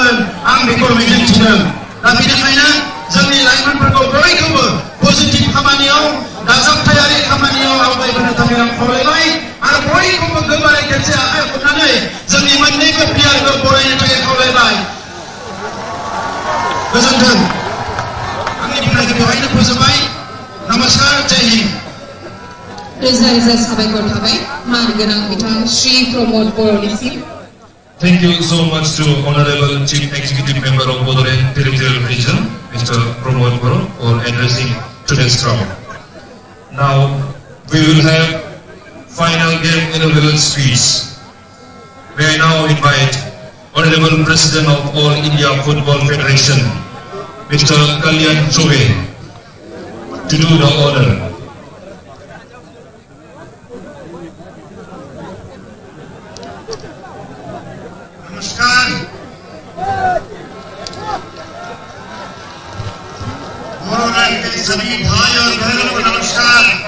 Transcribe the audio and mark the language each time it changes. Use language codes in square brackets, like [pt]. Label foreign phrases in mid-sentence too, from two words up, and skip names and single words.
[brx] आं बेखौ मिजिंथिदों दा बेनिखायनो जोंनि लाइमोनफोरखौ बयखौबो पजिटिभ खामानियाव दाजाबथायारि खामानियाव आवगायबोनो थाखाय आं खावलायबाय आरो बयखौबो गोबारै खेबसे आखाइ हमनानै जोंनि मोन्नैबो प्लेयारखौ बरायनो थाखाय खावलायबाय गोजोन्थों आंनि बुंनायखौ बेवहायनो फोजोबबाय नमस्कार [hi] जय हिन्द [brx] रोजा रोजा साबायखर थाबाय मानगोनां बिथां श्री प्रमोद बर'निसिम [en] Thank you so much to Honorable Chief Executive Member of Bodo Territorial Region, Mr. Pramod Boro, for addressing today's crowd. Now we will have final game inaugural speech. May I now invite Honorable President of All India Football Federation, Mr. Kalyan Chobe, to do the honor. [hi] नमस्कार बोडोलैंड के सभी भाई और बहनों को नमस्कार